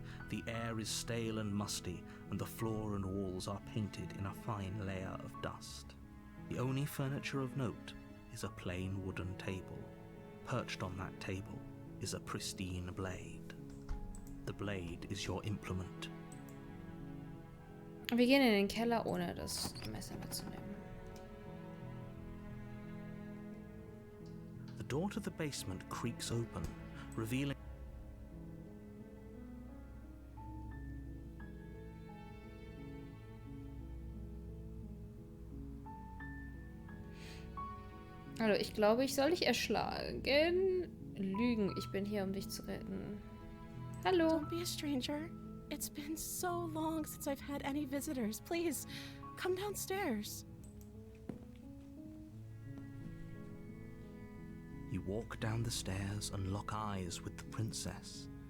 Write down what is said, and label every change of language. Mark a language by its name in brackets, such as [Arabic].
[English] The air is stale and musty, and the floor and walls are painted in a fine layer of dust. The only furniture of note is a plain wooden table. Perched on that table is a pristine blade. The blade is your implement. [German] Wir gehen in den Keller, ohne das Messer mitzunehmen. [English] The door to the basement creaks open, revealing [German] Hallo, ich glaube, ich soll dich erschlagen. Lügen, ich bin hier, um dich zu retten. Hallo. [English] Don't be a stranger. It's been so long since I've had any visitors. Please, come downstairs. you walk down the stairs and lock eyes with the princess.